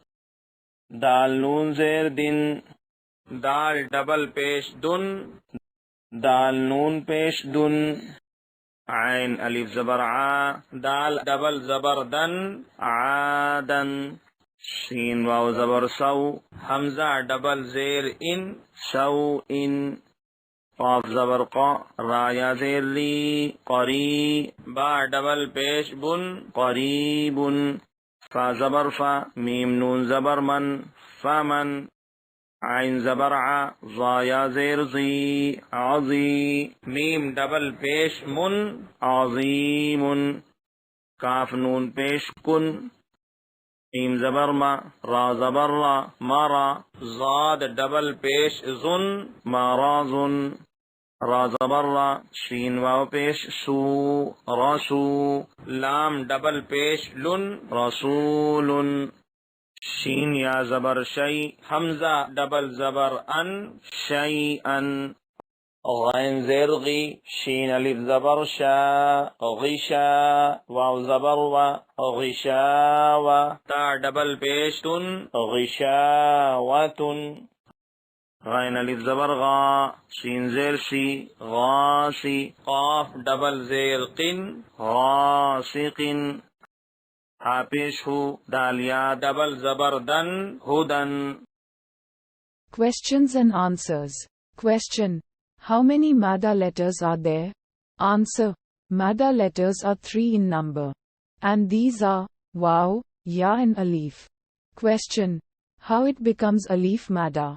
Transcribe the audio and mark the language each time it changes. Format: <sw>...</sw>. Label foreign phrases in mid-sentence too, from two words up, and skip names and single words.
<ur>دال نون زیر دِن۔ دال ڈبل پیش دُن. دال نون پیش دُن۔ عین الف زبر آ. دال ڈبل زبر دً۔ آدً. شین واؤ زبر سو۔ ہمزہ ڈبل زیر اِن. سوءٍ. قاف زبر قا. رایا زیر لی. قری. با ڈبل پیش بن. قریب. فا زبر فا. میم نون زبر من. فمن. عین زبر ع. ضایا زیر زی. عظی. میم ڈبل پیش من. عظیم. کاف نون پیش کن. میم زبر ما. را زبر را. مارا. زاد ڈبل پیش زن. مارازن. را زبر را. شین واو پیش سو. رسو. لام ڈبل پیش لن. رسول. شین یا زبر شی. حمزہ ڈبل زبر ان. شی ان. غین زیر غی. شین الف زبر شا. غشا. واو زبر و. غشا و. تا ڈبل پیش تن. غشا و تن. غین الف زبر غا. شین زیر شی. غاسی. قاف ڈبل زیر قن. غاسقن. ہا پیش ہو. دالیا ڈبل زبر دن. ہدن.</ur> <en>Questions and answers. Question: How many Madda letters are there? Answer: Madda letters are 3 in number. And these are Waw, Ya and Alif. Question: How it becomes Alif Madda?</en>